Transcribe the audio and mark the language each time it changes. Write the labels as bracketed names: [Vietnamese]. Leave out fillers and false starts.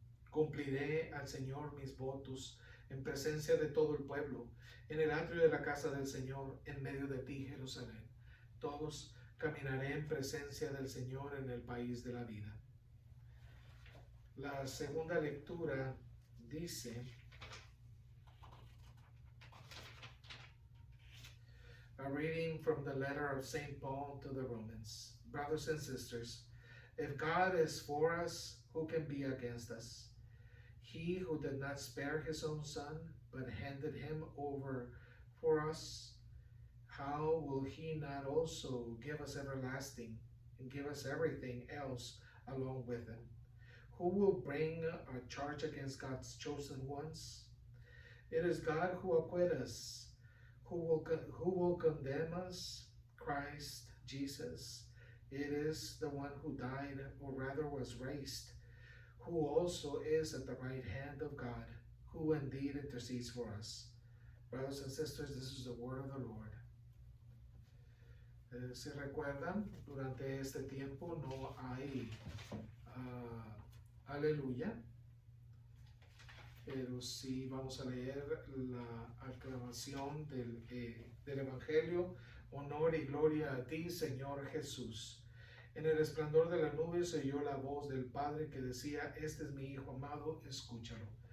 [Spanish] Cumpliré al Señor mis votos en presencia de todo el pueblo, en el atrio de la casa del Señor, en medio de ti, Jerusalén. Todos caminaré en presencia del Señor en el país de la vida. La segunda lectura dice, [English] a reading from the letter of St. Paul to the Romans. Brothers and sisters, if God is for us, who can be against us? He who did not spare his own son, but handed him over for us, how will he not also give us everlasting and give us everything else along with him? Who will bring a charge against God's chosen ones? It is God who acquits us. Who will condemn us? Christ Jesus. It is the one who died, or rather was raised, who also is at the right hand of God, who indeed intercedes for us. Brothers and sisters, this is the word of the Lord. [Spanish] Si recuerdan, durante este tiempo no hay aleluya, pero sí vamos a leer la aclamación del Evangelio. Honor y gloria a ti, Señor Jesús. En el resplandor de la nube se oyó la voz del Padre que decía, este es mi Hijo amado, escúchalo.